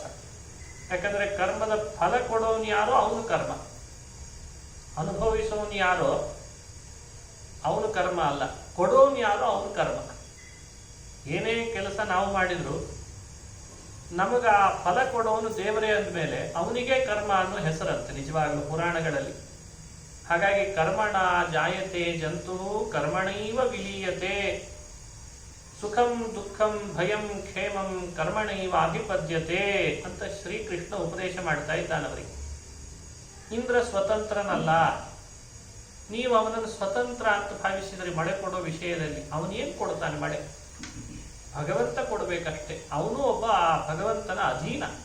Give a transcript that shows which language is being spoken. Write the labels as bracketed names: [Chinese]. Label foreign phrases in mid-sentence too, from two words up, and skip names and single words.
[Kannada] ಯಾಕಂದ್ರೆ ಕರ್ಮದ ಫಲ ಕೊಡೋನು ಯಾರೋ ಅವನು ಕರ್ಮ, ಅನುಭವಿಸೋನು ಯಾರೋ ಅವನು ಕರ್ಮ ಅಲ್ಲ, ಕೊಡೋನು ಯಾರೋ ಅವನು ಕರ್ಮ. ಏನೇ ಕೆಲಸ ನಾವು ಮಾಡಿದ್ರು ನಮಗ ಆ ಫಲ ಕೊಡೋನು ದೇವರೇ ಅಂದಮೇಲೆ ಅವನಿಗೆ ಕರ್ಮ ಅನ್ನೋ ಹೆಸರಂತೆ ನಿಜವಾಗ್ಲೂ ಪುರಾಣಗಳಲ್ಲಿ. [Sanskrit] ಹಾಗಾಗಿ ಕರ್ಮಣ ಜಾಯತೆ ಜಂತು ಕರ್ಮಣೈವ ವಿಲೀಯತೆ. ಸುಖಂ ದುಃಖಂ ಭಯಂ ಕ್ಷೇಮಂ ಕರ್ಮಣೈವ ಅಭಿಪದ್ಯತೆ [Kannada] ಅಂತ ಶ್ರೀಕೃಷ್ಣ ಉಪದೇಶ ಮಾಡ್ತಾ ಇದ್ದಾನವರಿಗೆ. ಇಂದ್ರ ಸ್ವತಂತ್ರನಲ್ಲ. ನೀವು ಅವನನ್ನು ಸ್ವತಂತ್ರ ಅಂತ ಭಾವಿಸಿದರೆ ಮಳೆ ಕೊಡೋ ವಿಷಯದಲ್ಲಿ ಅವನೇನು ಕೊಡ್ತಾನೆ? ಮಳೆ ಭಗವಂತ ಕೊಡಬೇಕಷ್ಟೆ. ಅವನು ಒಬ್ಬ ಭಗವಂತನ ಅಧೀನ.